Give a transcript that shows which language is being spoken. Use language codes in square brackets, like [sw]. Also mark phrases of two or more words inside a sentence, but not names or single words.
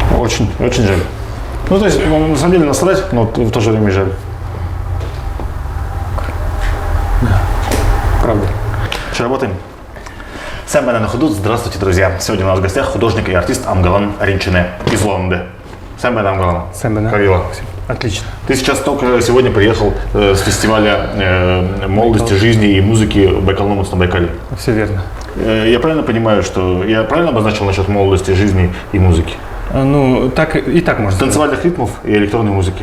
[ru] Очень, очень жаль. Ну, то есть, на самом деле, насрать, но в то же время жаль. Да, правда. Что, работаем? [bua] Сэм Бенен Худут. [ru] Здравствуйте, друзья. Сегодня у нас в гостях художник и артист Амгалан Ринчине из Лонды. [bua] Сэм Бенен Амгалан. Сэм Бенен. [ru] Как дела? Отлично. Ты сейчас только сегодня приехал с фестиваля молодости, жизни и музыки Байкал-Номус на Байкале. Все верно. Я правильно понимаю, что я правильно обозначил насчет молодости, жизни и музыки? Ну, так и так можно сказать. Танцевальных ритмов и электронной музыки.